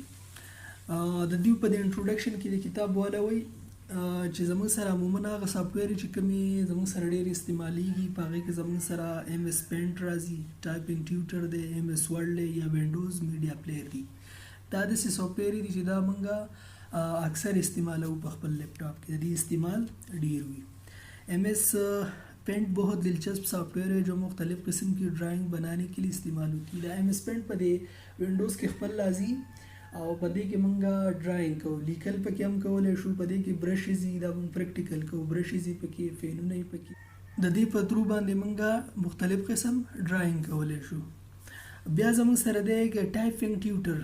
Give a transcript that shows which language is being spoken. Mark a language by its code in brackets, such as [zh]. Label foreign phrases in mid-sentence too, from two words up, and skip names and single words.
[ps] د دې په د انټروډکشن کې د کتاب والا وایي چې زموږ سره عموما هغه سافټویر چې کومې زموږ سره ډېر استعمالیږي په هغې کې زموږ سره ایم ایس پینټ راځي، ټایپینګ ټیوټر دی، ایم ایس ورډ دی یا وینډوز میډیا پلیر دی. دا داسې سافټویر دي چې دا موږ اکثر استعمالوو په خپل لیپټاپ کې، د دې استعمال ډیر وي. [ur] ایم ایس پینٹ بہت دلچسپ سافٹ ویئر ہے جو مختلف قسم کی ڈرائنگ بنانے کے لیے استعمال ہوتی ہے. [ps] एम एस पेंट په دې وینډوز کې خپل راځي او په دې کې موږ ډرایینګ کوو، لیکل پکې هم کولی شو. په دې کې برشز دي، دا موږ پریکټیکل کوو، برشز پکې، فینونه یې پکې، د دې په ترو باندې موږ مختلف قسم ډرایینګ کولی شو. بیا زموږ سره دی ټایپینګ ټیوټر.